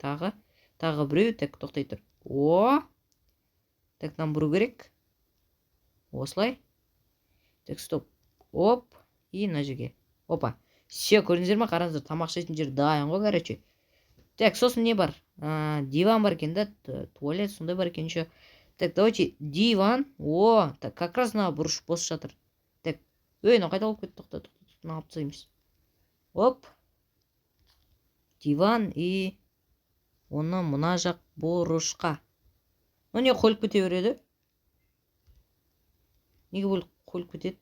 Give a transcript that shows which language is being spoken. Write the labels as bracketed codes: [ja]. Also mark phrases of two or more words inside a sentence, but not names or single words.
[kk] Тағы біреу. Так, тоқтай тұр. [ru] Так, нам [kk] бұру керек. Осылай. [ru] Так, стоп. [kk] Оп. И мына жерге. Опа. Все, көрдіңіздер ма? Қараңыздар, тамақ ішетін жер дайын ғой, короче. Так, сосын не бар? Диван бар екен да, туалет сондай бар екен еще. [ru] Так, давайте диван. [kk] Так, как раз мына бұрыш бос жатыр. Так, мынау қайда болып кетті? Тоқта, мына алып тастаймыз. Оп. Диван и оны мына жақ бұрышқа. Не қойылып кете береді? Неге қойылып кетеді?